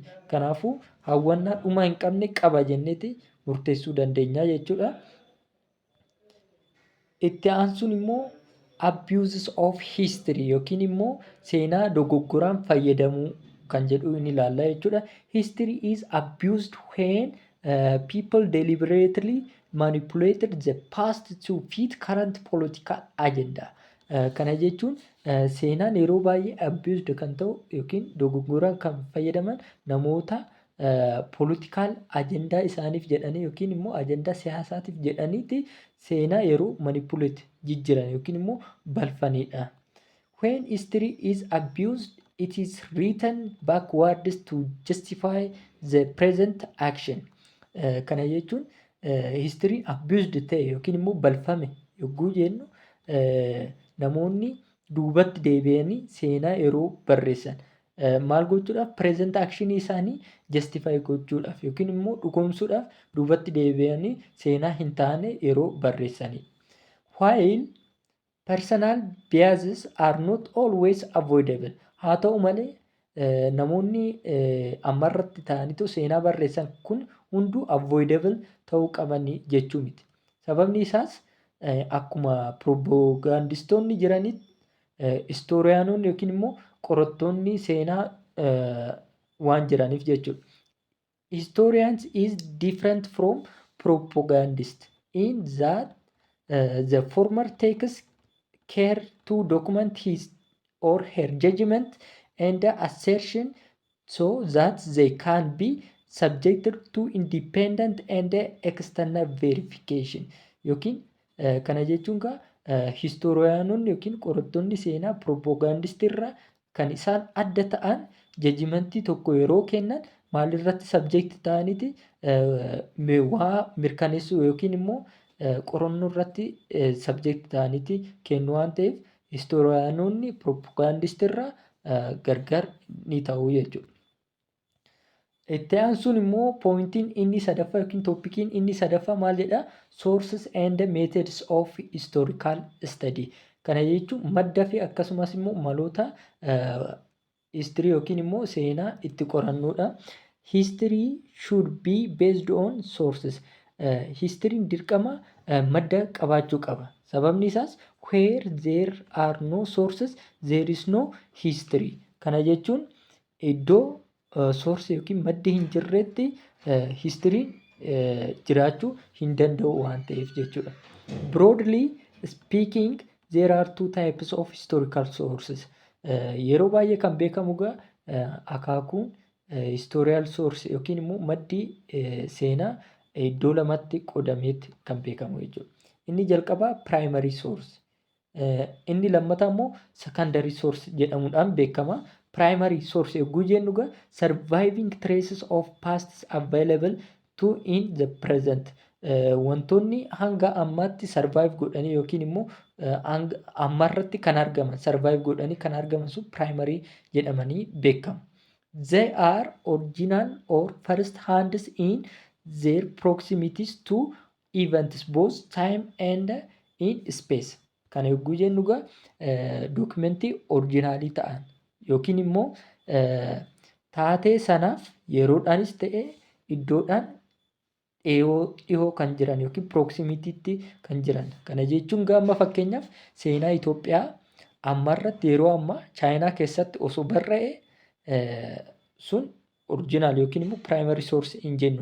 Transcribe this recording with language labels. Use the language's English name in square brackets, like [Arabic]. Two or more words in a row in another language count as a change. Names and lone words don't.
[Oromo] Kanaafuu hawwannaa dhuma hin qabne qaba jenneeti murteessuu dandeenya jechuudha. Itti aansuun immoo [English] abuses of history [Oromo] yookiin immoo seenaa dogoggoraan fayyadamuu kan jedhu ni ilaalla jechuudha. [English] History is abused when people deliberately manipulated the past to fit current political agenda. [Oromo] Kana jechuun seenaan yeroo baay'ee abused kan ta'u yookiin dogoggoraan kan fayyadaman namoota [English] political agendaa [Oromo] isaaniif jedhanii yookiin immoo agendaa siyaasaatiif jedhaniiti seenaa yeroo manipulate jijjiran yookiin immoo balfanidha. [English] When history is abused it is written backwards to justify the present action. [Oromo] Kana jechuun history abused ta'e yookiin immoo balfame yogguu jennu namoonni duubatti deebi'anii seenaa yeroo barreessan maal gochuudhaaf [English] present action [Oromo] isaanii justify gochuudhaaf yookiin immoo dhugoomsuudhaaf duubatti deebi'anii seenaa hin taane yeroo barreessanidha. [English] While personal biases are not always avoidable. [Oromo] Haa ta'u malee namoonni ammarratti ta'anitu seenaa barreessan kun hunduu avoidable ta'uu qabanii jechuu miti. Sababni isaas akkuma propaagandistoonni jiranitti historiyaanonni yookiin immoo qorattoonni seenaa waan jiraniif jechuudha. [English] Historians is different from propagandists in that the former takes care to document his or her judgment and assertion so that they can be subjected to independent and external verification. [Oromo] Yookiin kana jechuun historiyaanonni yookiin qorattoonni seenaa propagandistii irraa kan isaan adda ta'an judgmentii tokko yeroo kennan maalirratti subject ta'aniiti waa mirkaneessuu yookiin immoo qorannoo irratti subject ta'aniiti kennu waan ta'eef historiyaanonni propagandistii irraa gargar ni ta'u jechuudha. Itti aansuun immoo pointiin inni sadaffaa yookiin tooppikiin inni sadaffaa maal jedhaa? [English] Sources and methods of historical study. [Oromo] Kana jechuun madda fi akkasumas immoo maloota history yookiin immoo seenaa itti qorannuudha. [English] History should be based on sources. [Oromo] Historyin dirqama madda qabaachuu qaba. Sababni isaas [English] where there are no sources there is no history. [Oromo] Kana jechuun iddoo source yookiin maddi hin jirretti history'n jiraachuu hin danda'u waan ta'eef jechuudha. [English] Broadly speaking there are two types of historical sources. [Oromo] Yeroo baay'ee kan beekamu akaakuun [English] historical source [Oromo] yookiin immoo maddi seenaa iddoo lamatti qodameetti kan beekamu jechuudha. Inni jalqabaa [English] primary source. [Oromo] Inni lammataa immoo [English] secondary source [Oromo] jedhamuudhaan beekama. [English] Primary source [Oromo] yogguu jennu [English] surviving traces of past available to in the present. [Oromo] Wantoonni hanga ammaatti survive godhanii yookiin immoo ammarratti kan argaman survive godhanii kan argaman sun primary jedhamanii beekamu. [English] They are original or first hands in their proximities to events both time and in space. [Oromo] Kana yogguu jennu dokumentii originaalii ta'an yookiin immoo taatee sanaaf yeroodhaanis ta'e iddoodhaan dhihoo kan jiran yookiin proximitiitti kan jiran. Kana jechuun amma fakkeenyaaf seenaa Itoophiyaa ammarratti yeroo ammaa chaayinaa keessatti osoo barre'e sun original yookiin immoo [English] primary source [Oromo] hin jennu.